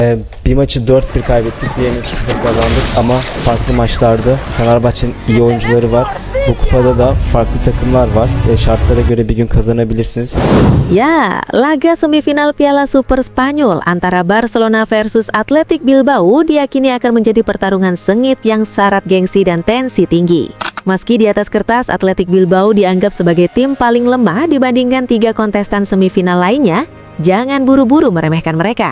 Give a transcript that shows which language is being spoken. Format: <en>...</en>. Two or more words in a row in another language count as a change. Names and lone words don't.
<tr>Bir maçı 4-1 kaybettik, diğerini 2-0 kazandık ama farklı maçlarda Fenerbahçe'nin iyi oyuncuları var. Bu kupada da farklı takımlar var ve şartlara göre bir gün kazanabilirsiniz.</tr> <id>Ya, laga semifinal Piala Super Spanyol antara Barcelona versus Athletic Bilbao diyakini akan menjadi pertarungan sengit yang syarat gengsi dan tensi tinggi. Meski di atas kertas Athletic Bilbao dianggap sebagai tim paling lemah dibandingkan 3 kontestan semifinal lainnya, jangan buru-buru meremehkan mereka.</id>